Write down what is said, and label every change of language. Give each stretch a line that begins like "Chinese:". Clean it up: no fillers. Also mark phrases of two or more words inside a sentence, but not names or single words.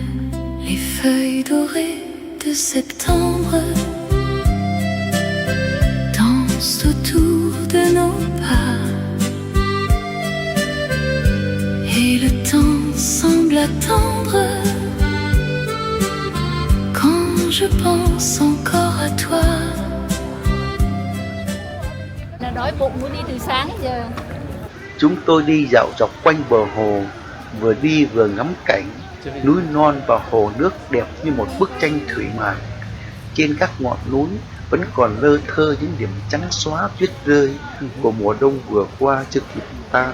French: Les feuilles dorées de septembre dansent autour de nos pas et le temps semble attendre quand je pense encore à toi.
Vietnamese: Là đói bụng muốn đi từ sáng đến giờ. Chúng tôi đi dạo dọc quanh bờ hồ, vừa đi vừa ngắm cảnh, núi non và hồ nước đẹp như một bức tranh thủy mặc. Trên các ngọn núi vẫn còn lơ thơ những điểm trắng xóa tuyết rơi của mùa đông vừa qua chưa kịp tan.